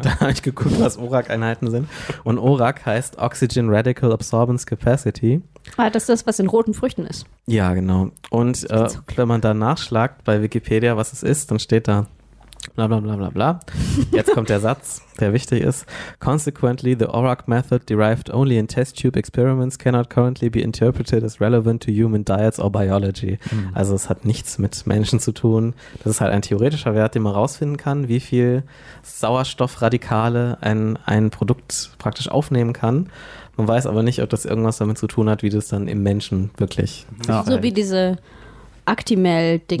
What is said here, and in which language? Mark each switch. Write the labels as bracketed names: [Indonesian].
[German] Da habe ich geguckt, was ORAK-Einheiten sind. Und ORAK heißt Oxygen Radical Absorbance Capacity. Ah, das ist das, was in roten Früchten ist. Ja, genau. Und wenn man da nachschlagt bei Wikipedia, was es ist, dann steht da bla bla bla bla bla. Jetzt kommt der Satz, der wichtig ist. [English] Consequently, the ORAK method derived only in test tube experiments cannot currently be interpreted as relevant to human diets or biology. Mhm. [German] Also es hat nichts mit Menschen zu tun. Das ist halt ein theoretischer Wert, den man rausfinden kann, wie viel Sauerstoffradikale ein Produkt praktisch aufnehmen kann. Man weiß aber nicht, ob das irgendwas damit zu tun hat, wie das dann im Menschen wirklich verhält. So wie diese Actimel-Dinger.